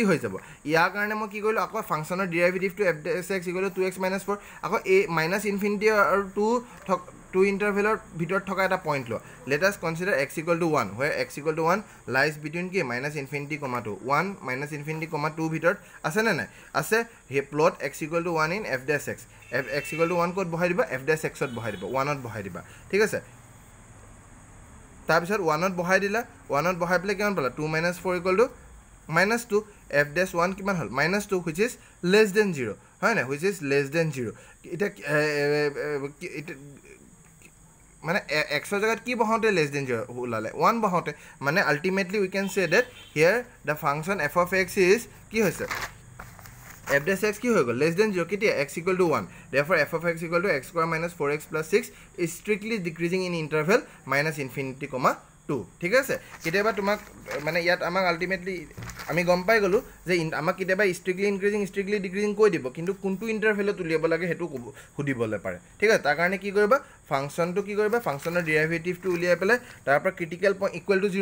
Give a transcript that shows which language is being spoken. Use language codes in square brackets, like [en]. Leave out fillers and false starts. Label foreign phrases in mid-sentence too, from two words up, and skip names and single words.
[as] হৈ যাব ইয়াৰ কাৰণে মই কি কৰিলোঁ আকৌ ফাংচনৰ ডেৰিভেটিভটো f(x) = 2x - 4 আকৌ [en] minus infinity [as] আৰু 2 ইণ্টাৰভেলৰ ভিতৰত থকা এটা পইণ্ট লোৱা [en] let us consider x = 1 where x = 1 lies between [as] কি -∞, 1 -∞, 2 ভিতৰত আছে নে নাই আছে হে [en] plot x = 1 in f(x) [as] x = 1 ক'ত বহাই দিবা f(x) ত বহাই দিবা 1 ত বহাই দিবা ঠিক আছে তাৰপিছত 1 ত বহাই দিলা 1 ত বহাই পেলাই কিমান পালা 2 - 4 = -2 f(1) কিমান হ'ল -2 [en] which is less than 0 [as] হয় না [en] which is less than 0 [as] এটা মানে x ৰ জায়গাত কি বহাওঁতে [en] less than 0 [as] ওলালে 1 বহাওঁতে মানে [en] ultimately we can say that here the function f of x is [as] কি হৈছে f(x) কি হৈ গ'ল [en] less than 0 [as] কেতিয়া x = 1 [en] therefore f of x = x² - 4x + 6 is strictly decreasing in interval -∞, 2 [as] ঠিক আছে কেতিয়াবা তোমাক মানে ইয়াত আমাক আলটিমেটলি আমি গম পাই গ'লো যে আমাক কেতিয়াবা [en] strictly increasing strictly decreasing [as] কৈ দিব কিন্তু কোনটো ইণ্টাৰভেলত উলিয়াব লাগে সেইটো সুধিবলৈ পাৰে ঠিক আছে তাৰ কাৰণে কি কৰিবা ফাংচনটো কি কৰিবা ফাংচনৰ ডেৰিভেটিভটো উলিয়াই পেলাই তাৰ পৰা [en] critical point equal to